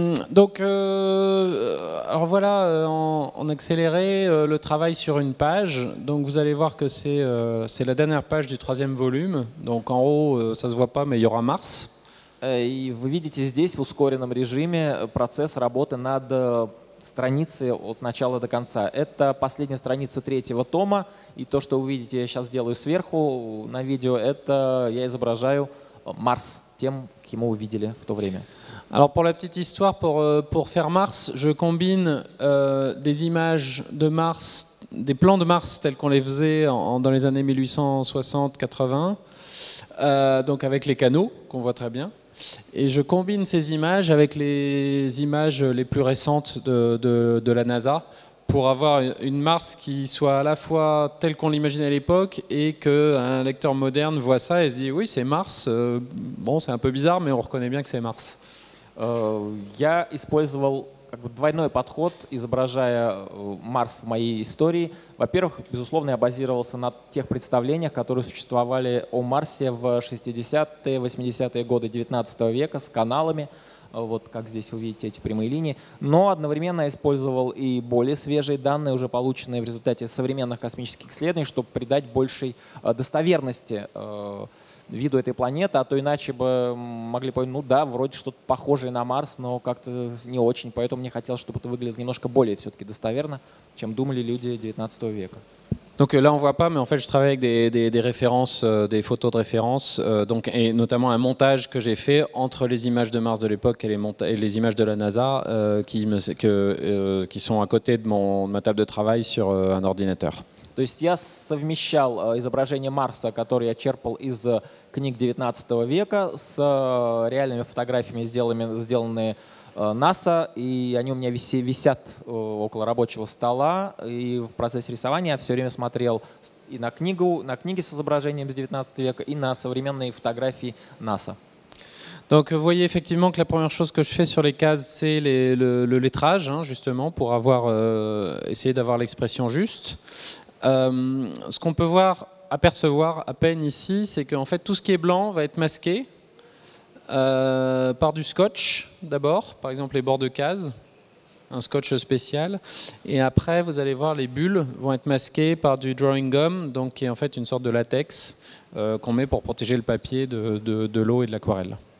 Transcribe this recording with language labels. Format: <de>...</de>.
<fr>Donc, alors voilà, en accéléré, le travail sur une page. Donc vous allez voir que c'est la dernière page du 3e volume. Donc en haut, ça se voit pas, mais il y aura Mars.</fr> <ru>И вы видите здесь в ускоренном режиме процесс работы над страницей от начала до конца. Это последняя страница 3-го тома, и то, что вы видите, я сейчас делаю сверху на видео, это я изображаю Марс тем, кем вы видели в то время.</ru> <fr>Alors pour la petite histoire, pour faire Mars, je combine des images de Mars, des plans de Mars tels qu'on les faisait dans les années 1860-80, donc avec les canaux qu'on voit très bien. Et je combine ces images avec les images les plus récentes de la NASA pour avoir une Mars qui soit à la fois telle qu'on l'imaginait à l'époque et qu'un lecteur moderne voit ça et se dit oui c'est Mars, bon c'est un peu bizarre mais on reconnaît bien que c'est Mars.</fr> <ru>Я использовал двойной подход, изображая Марс в моей истории. Во-первых, безусловно, я базировался на тех представлениях, которые существовали о Марсе в 60-е, 80-е годы 19 века с каналами, вот как здесь вы видите эти прямые линии. Но одновременно я использовал и более свежие данные, уже полученные в результате современных космических исследований, чтобы придать большей достоверности виду этой планеты, а то иначе бы могли понять, ну да, вроде что-то похожее на Марс, но как-то не очень, поэтому мне хотелось, чтобы это выглядело немножко более все-таки достоверно, чем думали люди 19 века.</ru> <fr>Donc là on voit pas, mais en fait je travaille avec des références, des photos de référence, donc, et notamment un montage que j'ai fait entre les images de Mars de l'époque et les images de la NASA qui sont à côté de ma table de travail sur un ordinateur.</fr> <ru>То есть я совмещал изображение Марса, которое я черпал из книг 19 века, с реальными фотографиями, сделанные НАСА, и они у меня висят около рабочего стола, и в процессе рисования я все время смотрел и на книги с изображением с 19 века, и на современные фотографии НАСА.</ru> <fr>Donc vous voyez effectivement que la première chose que je fais sur les cases, c'est le lettrage, hein, justement, pour essayer d'avoir l'expression juste. Ce qu'on peut apercevoir à peine ici, c'est qu'en fait tout ce qui est blanc va être masqué par du scotch d'abord, par exemple les bords de case, un scotch spécial, et après vous allez voir les bulles vont être masquées par du drawing gum, donc qui est en fait une sorte de latex qu'on met pour protéger le papier de l'eau et de l'aquarelle.</fr>